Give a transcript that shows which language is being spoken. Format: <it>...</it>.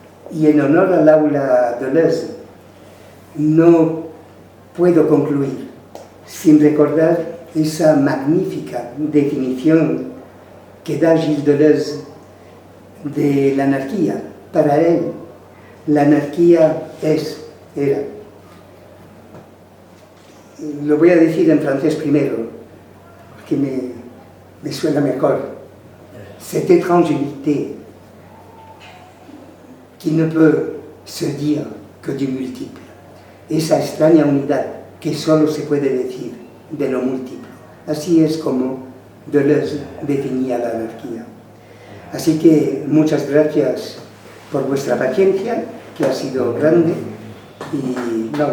<es>Y en honor al aula Deleuze, no puedo concluir sin recordar esa magnífica definición que da Gilles Deleuze de la anarquía. Para él, la anarquía era. Lo voy a decir en francés primero, porque me suena mejor.</es> <fr>Cette étrange unité qui ne peut se dire que du multiple.</fr> <es>Esa extraña unidad que solo se puede decir de lo múltiplo. Así es como Deleuze definía la anarquía. Así que muchas gracias por vuestra paciencia, que ha sido grande, y</es>